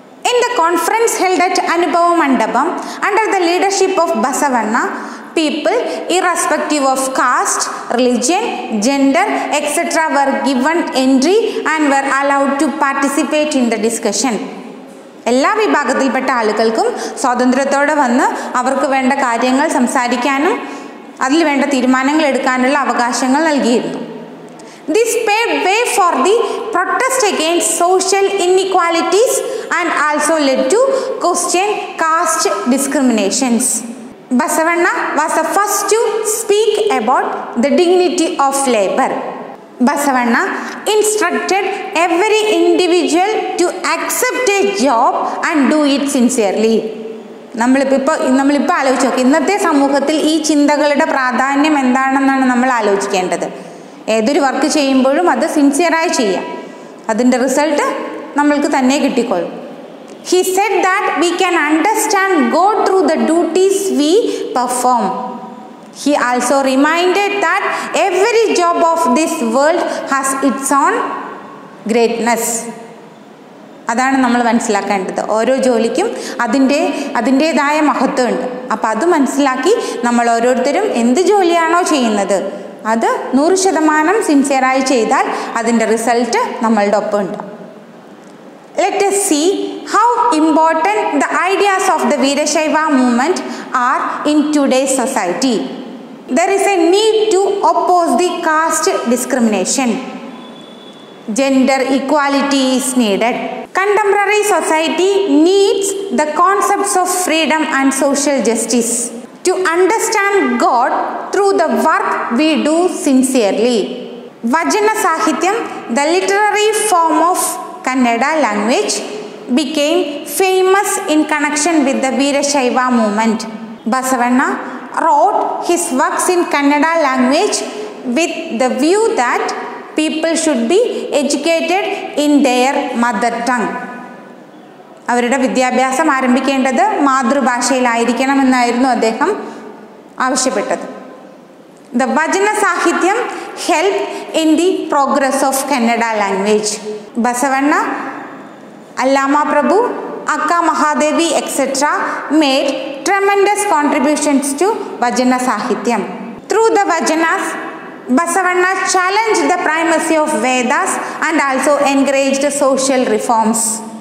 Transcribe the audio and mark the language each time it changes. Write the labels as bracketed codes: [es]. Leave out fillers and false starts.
[en] In the conference held at Anubhava Mandapam under the leadership of Basavanna, people irrespective of caste, religion, gender, etc. were given entry and were allowed to participate in the discussion. [ml] എല്ലാ വിഭാഗത്തിൽപ്പെട്ട ആളുകൾക്കും സ്വാതന്ത്ര്യത്തോടെ വന്ന് അവർക്ക് വേണ്ട കാര്യങ്ങൾ സംസാരിക്കാനും അതിൽ വേണ്ട തീരുമാനങ്ങൾ എടുക്കാനുള്ള അവകാശങ്ങൾ നൽകിയിരുന്നു. [en] This paved way for the protest against social inequalities and also led to question caste discriminations. Basavanna was the first to speak about the dignity of labor. Basavanna instructed every individual to accept a job and do it sincerely. [ml] നമ്മളിപ്പോൾ ആലോചിച്ച് നോക്കി ഇന്നത്തെ സമൂഹത്തിൽ ഈ ചിന്തകളുടെ പ്രാധാന്യം എന്താണെന്നാണ് നമ്മൾ ആലോചിക്കേണ്ടത്. ഏതൊരു വർക്ക് ചെയ്യുമ്പോഴും അത് സിൻസിയറായി ചെയ്യാം, അതിൻ്റെ റിസൾട്ട് നമ്മൾക്ക് തന്നെ കിട്ടിക്കൊള്ളും. [en] He said that we can understand God through the duties we perform. He also reminded that every job of this world has its own greatness. [ml] അതാണ് നമ്മൾ മനസ്സിലാക്കേണ്ടത്. ഓരോ ജോലിക്കും അതിൻ്റേതായ മഹത്വമുണ്ട്. അപ്പോൾ അത് മനസ്സിലാക്കി നമ്മൾ ഓരോരുത്തരും എന്ത് ജോലിയാണോ ചെയ്യുന്നത് അത് 100% സിൻസിയറായി ചെയ്താൽ അതിൻ്റെ റിസൾട്ട് നമ്മളുടെ ഒപ്പം ഉണ്ട്. [en] Let us see how important the ideas of the Veerashaiva movement are in today's society. There is a need to oppose the caste discrimination. Gender equality is needed. Contemporary society needs the concepts of freedom and social justice to understand God through the work we do sincerely. Vajana Sahityam, the literary form of Kannada language, became famous in connection with the Veerashaiva movement. Basavanna wrote his works in Kannada language with the view that people should be educated in their mother tongue. [ml] അവരുടെ വിദ്യാഭ്യാസം ആരംഭിക്കേണ്ടത് മാതൃഭാഷയിലായിരിക്കണമെന്നായിരുന്നു അദ്ദേഹം ആവശ്യപ്പെട്ടത്. [en] The Vajana Sahityam helped in the progress of Kannada language. Basavanna, Allama Prabhu, Akka Mahadevi, etc. made tremendous contributions to Vajana Sahityam. Through the Vajanas, Basavanna challenged the primacy of Vedas and also encouraged social reforms.